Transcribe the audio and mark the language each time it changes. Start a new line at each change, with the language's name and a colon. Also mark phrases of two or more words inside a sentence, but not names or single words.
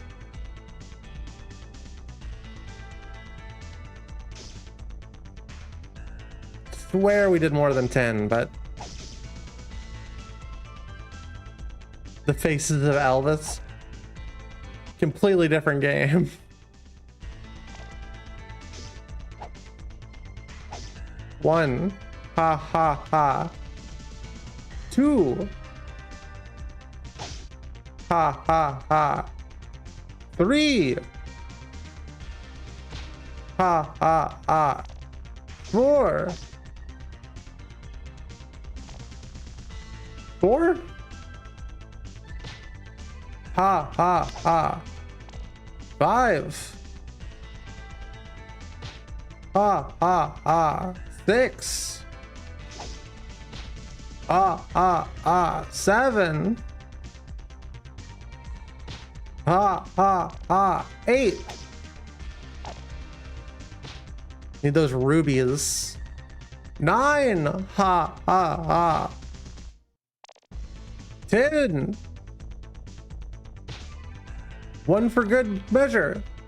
English: Swear we did more than 10, but the Faces of Elvis, completely different game. One, ha ha ha. Two, ha ha ha. Three, ha ha ha. Four. Four? Ha ha ha. Five. Ha ha ha. Six. Ha ha ha. Seven. Ha ha ha. 8. Need those rubies. 9. Ha ha ha. 10. One for good measure.